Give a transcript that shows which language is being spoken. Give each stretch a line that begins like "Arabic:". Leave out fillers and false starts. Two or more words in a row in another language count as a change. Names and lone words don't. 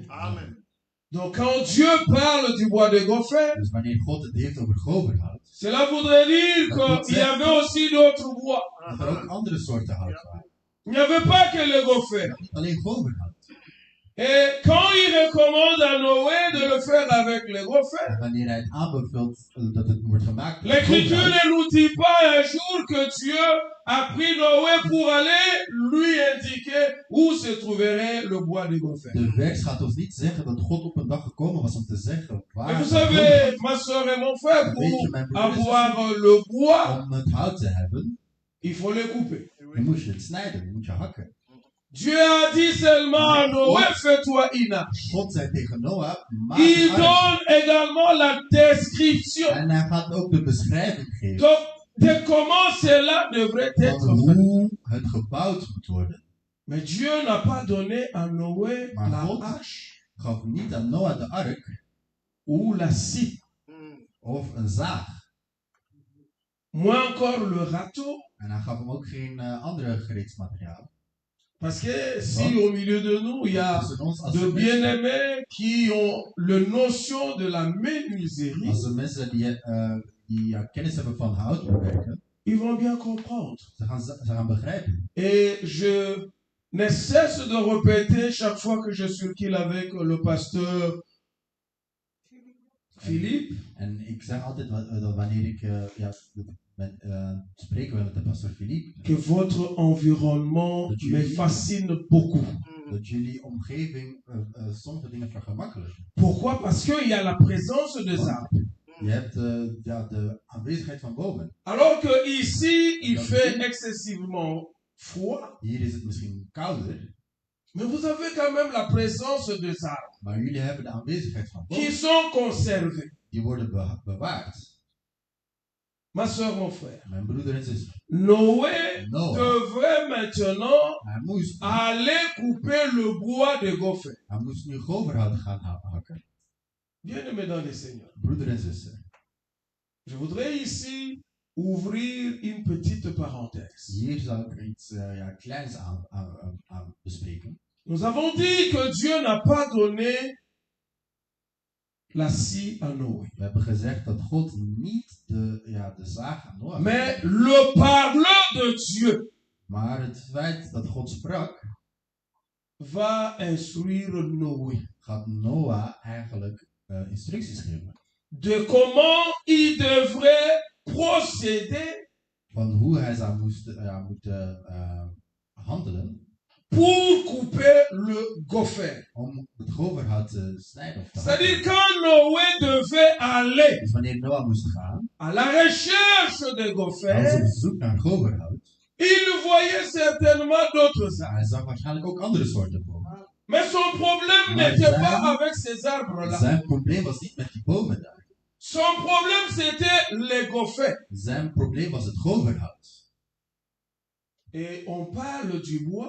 French: Amen. Donc quand Dieu parle du bois de gopher,
Dutch: Dus wanneer God het heeft over goverhout,
French: cela voudrait dire qu'il y avait aussi d'autres bois.
Dutch: dat er ook andere soorten hout waren.
French: Il n'y avait pas que le gopher.
Dutch: Niet alleen goverhout.
French: Et quand il recommande à Noé de le faire avec le gopher,
Dutch: En wanneer hij het aanbeveelt dat het wordt gemaakt met
French: l'Écriture
Dutch: goverhout,
French: ne nous dit pas un jour que Dieu a pris Noé pour aller lui indiquer où se trouverait le bois de gopher.
Dutch: de vers gaat ons niet zeggen dat God op een dag gekomen was om te zeggen
French: Et
Dutch: waar
French: vous
Dutch: het
French: savez, ma soeur et mon frère,
Dutch: Weet je,
French: pour
Dutch: mijn broer en zus,
French: avoir le bois,
Dutch: om het hout te hebben,
French: il faut le couper.
Dutch: dan moet je het snijden, dan moet je hakken.
French: Dieu a dit seulement à Noé, fais-toi une arche.
Dutch: God zei tegen Noah, maak
French: Il
Dutch: een ark.
French: donne également la description
Dutch: En hij gaat ook de beschrijving geven
French: donc, de comment cela devrait
Dutch: van
French: être fait.
Dutch: hoe het gebouwd moet worden.
French: Mais Dieu n'a pas donné à Noé
Dutch: Maar
French: la
Dutch: God
French: hache
Dutch: gaf niet aan Noah de ark
French: ou la scie,
Dutch: of een zaag.
French: moins encore le râteau.
Dutch: En hij gaf hem ook geen andere gereedsmateriaal.
French: Parce que si au milieu de nous, il y a
Dutch: Tussen ons, als
French: de
Dutch: er mensen-
French: bien-aimés qui ont la notion de la menuiserie,
Dutch: als er mensen die kennis hebben van houtbewerken,
French: ils vont bien comprendre.
Dutch: ze gaan begrijpen.
French: Et je ne cesse de répéter chaque fois que je circule avec le pasteur Philippe,
Dutch: En ik zeg altijd dat wanneer ik spreken we met de pastor Philippe.
French: que votre environnement
Dutch: Dat
French: me
Dutch: jullie-
French: fascine beaucoup.
Dutch: Dat jullie omgeving sommige dingen vergemakkelijken.
French: Pourquoi? Parce qu'il y a la présence des arbres.
Dutch: Je hebt de aanwezigheid van bomen.
French: Alors que ici, il fait excessivement froid,
Dutch: Hier is het misschien kouder,
French: mais vous avez quand même la présence des arbres
Dutch: maar jullie hebben de aanwezigheid van
French: qui
Dutch: bomen.
French: sont conservés.
Dutch: Die worden bewaard.
French: Ma soeur, mon frère,
Dutch: Mijn broeder en zuster.
French: Noé
Dutch: Noah,
French: devrait maintenant
Dutch: hij moest
French: aller couper le bois de gopher.
Dutch: Hij moest nu goverhout gaan hakken.
French: Bien-aimés dans le Seigneur,
Dutch: Broeder en zuster.
French: je voudrais ici ouvrir une petite parenthèse.
Dutch: Hier zou ik er iets kleins aan bespreken.
French: Nous avons dit que Dieu n'a pas donné la scie à Noé.
Dutch: We hebben gezegd dat God niet de zaag aan Noach
French: Mais
Dutch: gaf.
French: le parler de Dieu
Dutch: Maar het feit dat God sprak,
French: va instruire Noé
Dutch: gaat Noah eigenlijk instructies geven.
French: de comment il devrait procéder
Dutch: Van hoe hij zou moeten handelen
French: pour couper le gopher.
Dutch: om het goverhout te snijden. Of te
French: C'est-à-dire
Dutch: hakken.
French: quand Noé devait aller
Dutch: Dus wanneer Noah moest gaan,
French: à la recherche des
Dutch: hij was
French: gophers,
Dutch: op zoek naar goverhout.
French: il voyait certainement d'autres arbres.
Dutch: Hij zag waarschijnlijk ook andere soorten bomen.
French: Mais son problème
Dutch: Maar
French: n'était
Dutch: zijn-
French: pas avec ces arbres-là.
Dutch: Zijn probleem was niet met die bomen daar.
French: Son problème, c'était les gophers.
Dutch: Zijn probleem was het goverhout.
French: Et on parle du bois